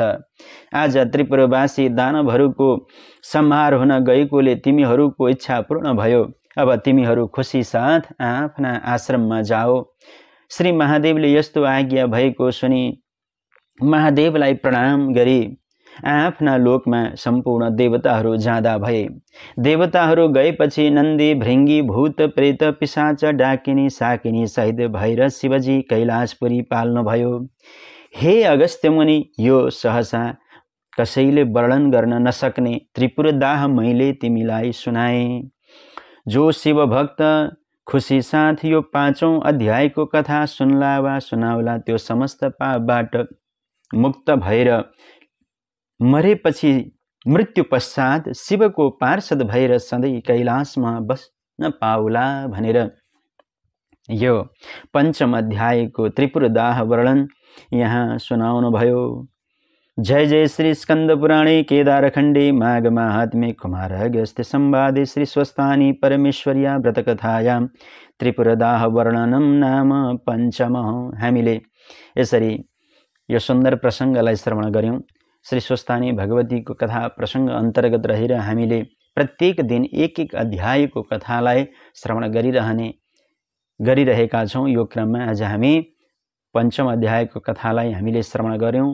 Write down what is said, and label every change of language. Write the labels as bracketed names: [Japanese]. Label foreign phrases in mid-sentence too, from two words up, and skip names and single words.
[Nepali] आज त्रिपुरवासी दानवहरूको संहार हुन गएकोले तिमीहरूको इच्छा पूर्ण भयो। अब तिमीहरू खुसी साथ आफ्ना आश्रममा जाओ। श्री महादेवले यस्तो आज्ञा भएको सुनि महादेवलाई प्रणाम गरी आफ्ना लोकमा सम्पूर्ण देवताहरू जाँदा भए। देवताहरू गएपछि नन्दी, भृङ्गी, भूत, प्रेत, पिशाच, डाकिनी, साकिनी सहित भएर शिवजी कैलाशपुरी पाल्नुभयो। हे अगस्त्य मुनि, यो सहसा कसैले वर्णन गर्न नसक्ने त्रिपुरदाह मैले तिमीलाई सुनाए। जो शिव भक्त खुसी साथ यो 5औं अध्यायको कथा सुनला वा सुनाउला त्यो समस्त पापबाट मुक्त भएर मरेपछि मृत्यु पश्चात शिवको पार्षद भएर सधैँ कैलाशमा बस्न पाउला भनेर यो 5म अध्यायको त्रिपुरदाह वर्णन यहाँ सुनाउनु भयो। [Sanskrit] जय जय श्री स्कंद पुराणे केदारखंडे माघ माहात्म्ये कुमार अगस्त्य संवादे श्री स्वस्थानी परमेश्वर्या व्रतकथायां त्रिपुरदाह वर्णनम नाम 5मः। [Nepali] हामीले यसरी यो सुन्दर प्रसङ्गलाई श्रवण गर्यौं। श्री स्वस्थानी भगवतीको कथा प्रसङ्ग अन्तर्गत रहेर हामीले प्रत्येक दिन एक एक अध्यायको कथालाई श्रवण गरिरहेका छौं। यो क्रममा आज हामी 5म अध्यायको कथालाई हामीले श्रवण गर्यौं।